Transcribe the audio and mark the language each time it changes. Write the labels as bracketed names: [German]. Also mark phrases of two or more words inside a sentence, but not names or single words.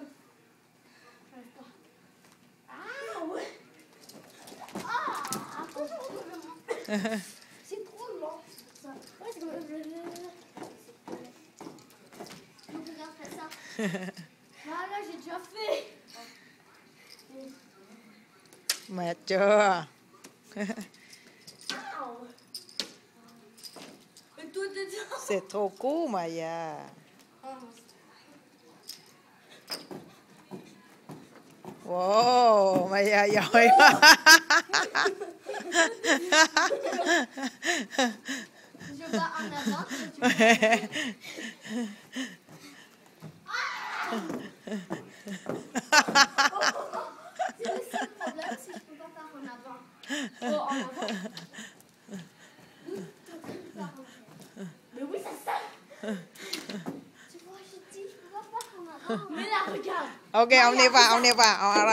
[French] J'arrive pas. Ah ouais. Ah, c'est trop long. Ça. Ouais, c'est comme. Donc, regarde, fais ça. Voilà, j'ai déjà fait. [Vietnamese] Mệt chưa? [French] C'est trop cool, Maya. [Vietnamese] Wow, Maya giỏi quá. [French] Je vais en avant. C'est le seul problème si je peux pas faire en avant. Oh, en avant. Mais oui, ça sert. Tu vois, je dis, je peux pas faire en avant. Mais là, regarde. [Vietnamese] Ok, ông đi vào, ông đi vào.